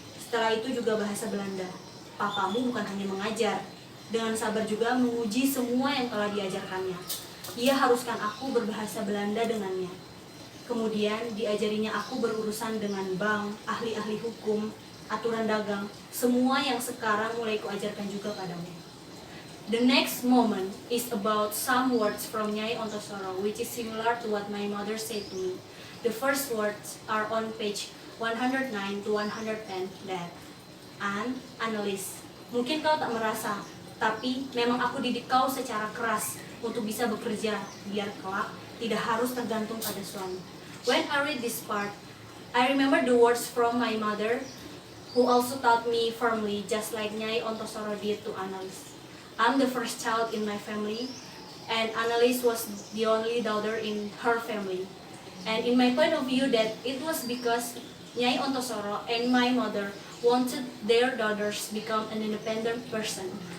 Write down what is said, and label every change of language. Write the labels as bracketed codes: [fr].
[id] Setelah itu juga bahasa Belanda. Papamu bukan hanya mengajar, dengan sabar juga menguji semua yang telah diajarkannya. Ia haruskan aku berbahasa Belanda dengannya. Kemudian diajarinya aku berurusan dengan bank, ahli-ahli hukum, aturan dagang, semua yang sekarang mulai kuajarkan juga padamu. [en] The next moment is about some words from Nyai Ontosoro, which is similar to what my mother said to me. The first words are on page 109 to 110 that, [id] Annelies, mungkin kau tak merasa, tapi memang aku didik kau secara keras untuk bisa bekerja, biar kelak tidak harus tergantung pada suami. [en] When I read this part, I remember the words from my mother, who also taught me firmly, just like Nyai Ontosoro did to Annelies. I'm the first child in my family, and Annelies was the only daughter in her family. And in my point of view, that it was because Nyai Ontosoro and my mother wanted their daughters become an independent person.